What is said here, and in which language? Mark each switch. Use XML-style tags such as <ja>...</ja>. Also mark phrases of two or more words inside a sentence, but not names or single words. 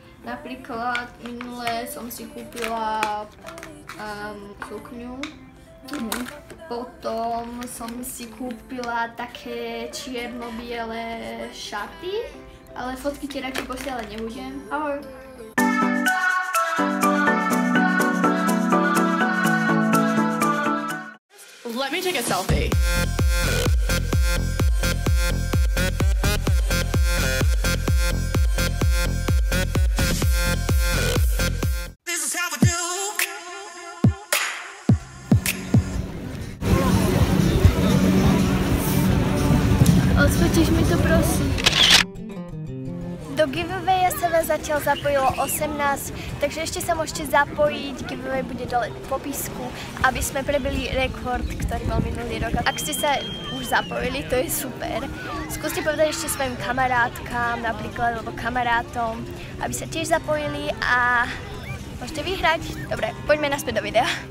<sk>Napríklad minule som si kúpila sukňu. Potom som si kúpila také čierno-biele šaty. Ale fotky ti radšej posielať nebudem. Ahoj.</sk> <en>Let me take a selfie. This is how we do.</en> <sk>Odfotíš mi to, prosím. Do giveawaya sa vás zatiaľ zapojilo 18, takže ešte sa môžete zapojiť, giveaway bude dole v popisku, aby sme prebili rekord, ktorý mal minulý rok. Ak ste sa už zapojili, to je super. Skúste povedať ešte svojim kamarátkám, napríklad, alebo kamarátom, aby sa tiež zapojili a môžete vyhrať. Dobre, poďme naspäť do videa.</sk>